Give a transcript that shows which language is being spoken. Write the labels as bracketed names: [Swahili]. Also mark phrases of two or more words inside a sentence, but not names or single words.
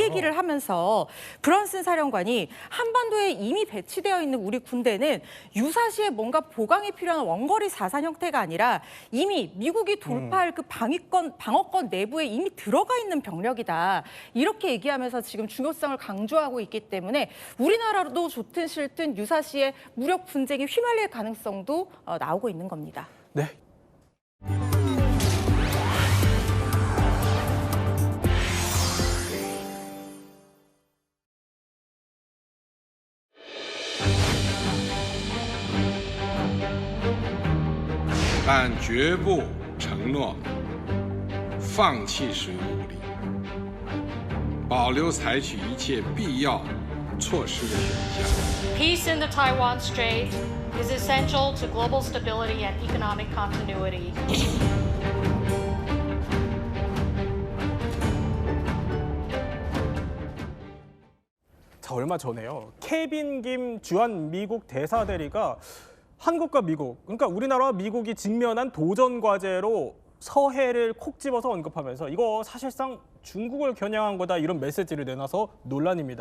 [Korean] 이 얘기를 하면서 브런슨 사령관이 한반도에 이미 배치되어 있는 우리 군대는 유사시에 뭔가 보강이 필요한 원거리 사산 형태가 아니라 이미 미국이 돌파할 그 방어권 내부에 이미 들어가 있는 병력이다. 이렇게 얘기하면서 지금 중요성을 강조하고 있기 때문에 우리나라도 좋든 싫든 유사시에 무력 분쟁이 휘말릴 가능성도 나오고 있는 겁니다. 네. [Chinese] 但绝不承诺放弃使用武力，保留采取一切必要措施的选项。 [English] Peace in the Taiwan Strait is essential to global stability and economic continuity. [Korean] 자, 얼마 전에요. 케빈 김 주한 미국 대사 대리가 한국과 미국, 그러니까 우리나라와 미국이 직면한 도전 과제로 서해를 콕 집어서 언급하면서 이거 사실상 중국을 겨냥한 거다 이런 메시지를 내놔서 논란입니다.